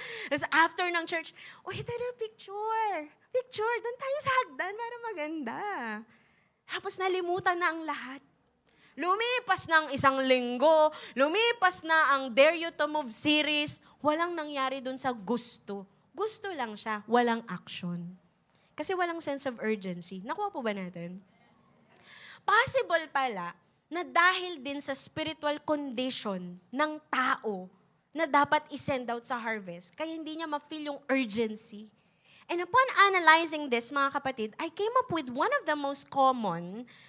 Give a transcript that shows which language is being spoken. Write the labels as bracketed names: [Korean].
[Filipino] Tapos after ng church, tayo picture. Picture, doon tayo sa hagdan para maganda. Tapos nalimutan na ang lahat. Lumipas ng 1 linggo, lumipas na ang Dare You to Move series, walang nangyari dun sa gusto. Gusto lang siya, walang action. Kasi walang sense of urgency. Nakuha po ba natin? Possible pala na dahil din sa spiritual condition ng tao na dapat i-send out sa harvest, kaya hindi niya ma-feel yung urgency. [English] And upon analyzing this, mga kapatid, I came up with one of the most common.